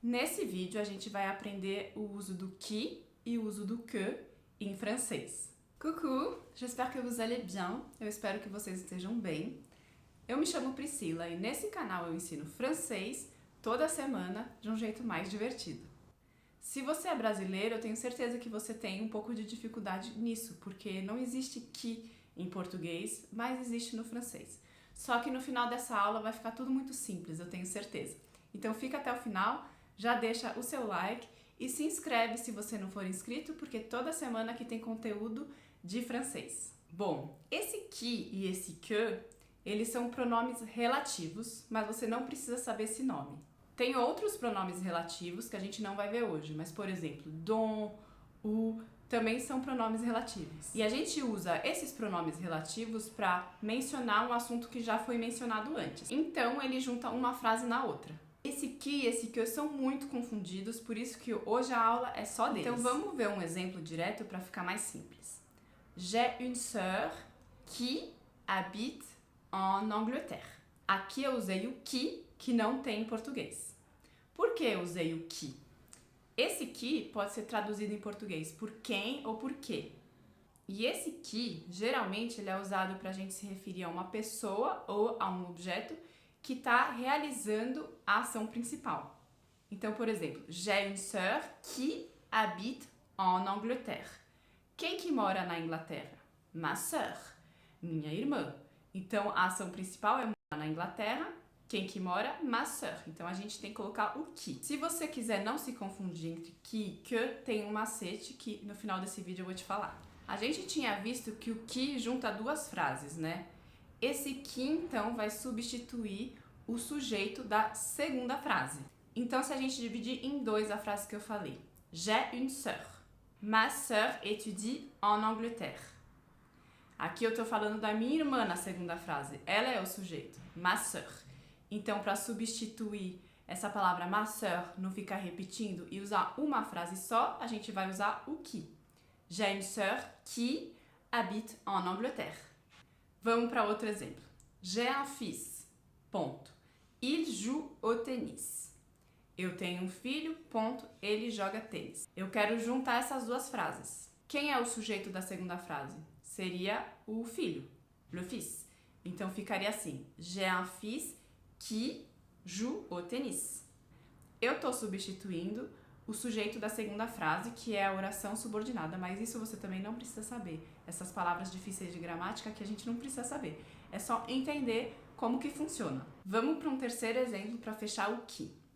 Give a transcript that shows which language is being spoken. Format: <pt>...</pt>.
<pt>Nesse vídeo a gente vai aprender o uso do qui e o uso do que em francês.</pt> <fr>Coucou, j'espère que vous allez bien.</fr> <pt>Eu espero que vocês estejam bem. Eu me chamo Priscila e nesse canal eu ensino francês toda semana de um jeito mais divertido. Se você é brasileiro, eu tenho certeza que você tem um pouco de dificuldade nisso, porque não existe qui em português, mas existe no francês. Só que no final dessa aula vai ficar tudo muito simples, eu tenho certeza. Então fica até o final, já deixa o seu like e se inscreve se você não for inscrito, porque toda semana aqui tem conteúdo de francês. Bom, esse qui e esse que, eles são pronomes relativos, mas você não precisa saber esse nome. Tem outros pronomes relativos que a gente não vai ver hoje, mas por exemplo, don, o, também são pronomes relativos. E a gente usa esses pronomes relativos para mencionar um assunto que já foi mencionado antes. Então ele junta uma frase na outra. Esse qui e esse que são muito confundidos, por isso que hoje a aula é só deles. Então vamos ver um exemplo direto para ficar mais simples.</pt> <fr>J'ai une sœur qui habite en Angleterre.</fr> <pt>Aqui eu usei o qui, que não tem em português. Por que eu usei o qui? Esse qui pode ser traduzido em português por quem ou por quê. E esse qui, geralmente, ele é usado para a gente se referir a uma pessoa ou a um objeto que está realizando a ação principal. Então, por exemplo,</pt> <fr>j'ai une sœur qui habite en Angleterre.</fr> <pt>Quem que mora na Inglaterra? Ma sœur, minha irmã. Então, a ação principal é morar na Inglaterra. Quem que mora? Ma sœur. Então, a gente tem que colocar o qui. Se você quiser não se confundir entre qui e que, tem um macete que no final desse vídeo eu vou te falar. A gente tinha visto que o qui junta duas frases, né? Esse qui, então, vai substituir o sujeito da segunda frase. Então, se a gente dividir em dois a frase que eu falei.</pt> <fr>J'ai une sœur. Ma sœur étudie en Angleterre.</fr> <pt>Aqui eu tô falando da minha irmã na segunda frase. Ela é o sujeito. Ma sœur. Então, para substituir essa palavra ma sœur, não ficar repetindo e usar uma frase só, a gente vai usar o qui.</pt> <fr>J'ai une sœur qui habite en Angleterre.</fr> <pt>Vamos para outro exemplo.</pt> <fr>J'ai un fils. Ponto. Il joue au tennis.</fr> <pt>Eu tenho um filho.</pt> <fr>Ponto.</fr> <pt>Ele joga tênis. Eu quero juntar essas duas frases. Quem é o sujeito da segunda frase? Seria o filho. Le fils. Então ficaria assim.</pt> <fr>J'ai un fils qui joue au tennis.</fr> <pt>Eu estou substituindo o sujeito da segunda frase, que é a oração subordinada, mas isso você também não precisa saber. Essas palavras difíceis de gramática que a gente não precisa saber. É só entender como que funciona. Vamos para um terceiro exemplo para fechar o qui.</pt>